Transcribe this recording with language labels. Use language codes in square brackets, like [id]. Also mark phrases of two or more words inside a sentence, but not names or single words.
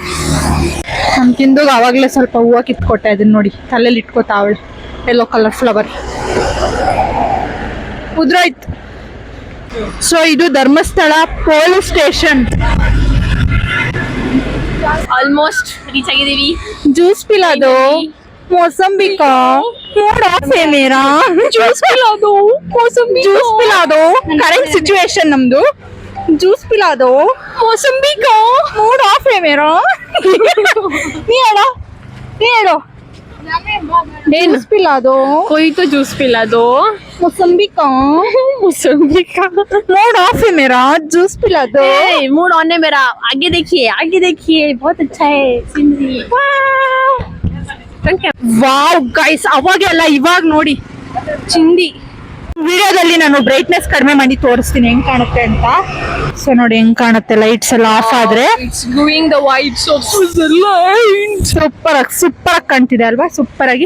[kn] ನಮ್ ಕಿಂದುಗ ಅವಾಗ್ಲೇ ಸ್ವಲ್ಪ ಹೂವು ಕಿತ್ಕೊಟ್ಟೆ. ಅದನ್ನ ನೋಡಿ ತಲೆಯಲ್ಲಿ ಇಟ್ಕೋತಾವಳೆ, [en] yellow colour flower [kn] ಉದ್ರೋಯ್ತು. ಸೊ ಇದು ಧರ್ಮಸ್ಥಳ [en] police station. almost reach [kn] ಆಗಿದೀವಿ. [hi] जूस पिला दो, मौसम्बी का [en] mood off [hi] है मेरा. जूस पिला दो, मौसम्बी जूस पिला दो. [en] current situation नम्दु. [hi] जूस पिला दो, मौसम्बी का [en] mood off [hi] है मेरा. नहीं हेलो जूस पिला दो, कोई तो जूस पिला दो. मौसम्बी का मौसम्बी का [en] mood off [hi] है मेरा. जूस पिला दो. [en] mood on [hi] है मेरा. आगे देखिए बहुत अच्छा है सीनरी. [en] wow guys, [kn] ಅವಾಗೆಲ್ಲ ಇವಾಗ ನೋಡಿ ಚಿಂದಿ. ವಿಡಿಯೋದಲ್ಲಿ ನಾನು ಬ್ರೈಟ್ನೆಸ್ ಕಡಿಮೆ ಮಾಡಿ ತೋರಿಸ್ತೀನಿ ಹೆಂಗ್ ಕಾಣುತ್ತೆ ಅಂತ. ಸೊ ನೋಡಿ ಹೆಂಗ್ ಕಾಣುತ್ತೆ ಲೈಟ್ಸ್ ಎಲ್ಲ ಆಫ್ ಆದ್ರೆ. [en] doing the vibes of [kn] ಸೂಪರ್ ಆಗಿ ಕಾಣ್ತಿದೆ ಅಲ್ವಾ? ಸೂಪರ್ ಆಗಿ.